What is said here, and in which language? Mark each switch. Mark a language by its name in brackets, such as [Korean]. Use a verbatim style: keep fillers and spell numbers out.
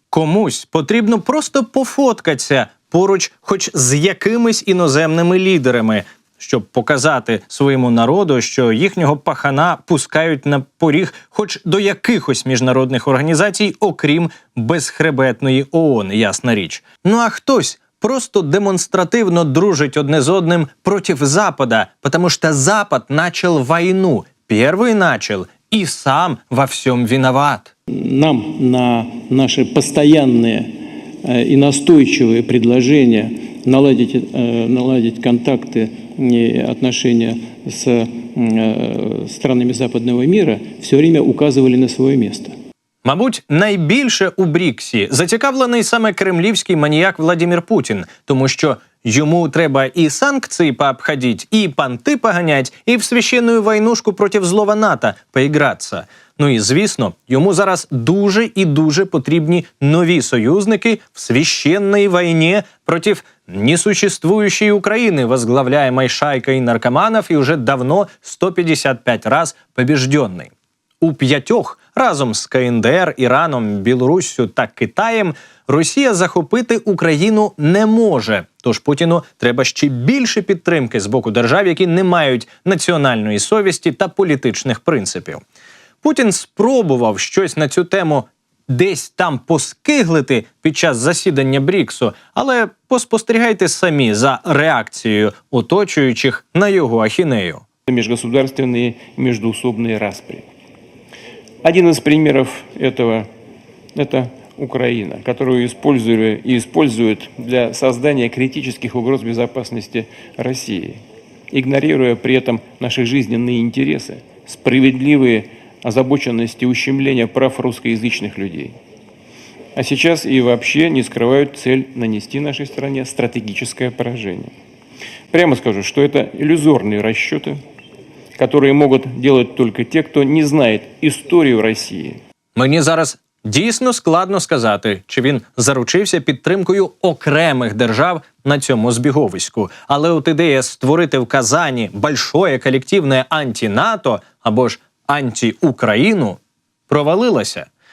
[Ukrainian] Комусь потрібно просто пофоткатися поруч хоч з якимись іноземними лідерами – щоб показати своєму народу, що їхнього пахана пускають на поріг хоч до якихось міжнародних організацій, окрім безхребетної ООН, ясна річ. Ну а хтось просто демонстративно дружить одне з одним проти Запада, тому що Запад почав війну, перший почав і сам во всьому виноват. [Russian] Нам на наши постоянные и настойчивые предложения наладить, наладить контакты и отношения с странами западного мира все время указывали на свое место. [Ukrainian] Мабуть, найбільше у Бріксі зацікавлений саме кремлівський маніяк Владімір Путін, тому що йому треба і санкції пообходіть, і понти поганять, і в священну войнушку проти злого НАТО поігратися. Ну і, звісно, йому зараз дуже і дуже потрібні нові союзники в священній війні проти [Russian] несуществующей Украины, возглавляемой шайкой наркоманов и уже давно сто пятьдесят пять раз побежденной. [Ukrainian] У п'ятьох разом з КНДР, Іраном, Білоруссю та Китаєм Росія захопити Україну не може. Тож Путіну треба ще більше підтримки з боку держав, які не мають національної совісті та політичних принципів. Путін спробував щось на цю тему десь там поскиглити під час засідання Бріксу, але поспостерігайте самі за реакцією оточуючих на його ахінею. [Russian] Міжгосударственні і міжусобні распри. Один из примеров этого – это Украина, которую использовали и используют для создания критических угроз безопасности России, игнорируя при этом наши жизненные интересы, справедливые озабоченности ущемления прав русскоязычных людей. А сейчас и вообще не скрывают цель нанести нашей стране стратегическое поражение. Прямо скажу, что это иллюзорные расчеты, которые могут делать только те, кто не знает історію Росії. [Ukrainian] Мені зараз дійсно складно сказати, чи він заручився підтримкою окремих держав на цьому збіговиську. Але от ідея створити в Казані большое колективне анти-НАТО або ж анти-Україну провалилася.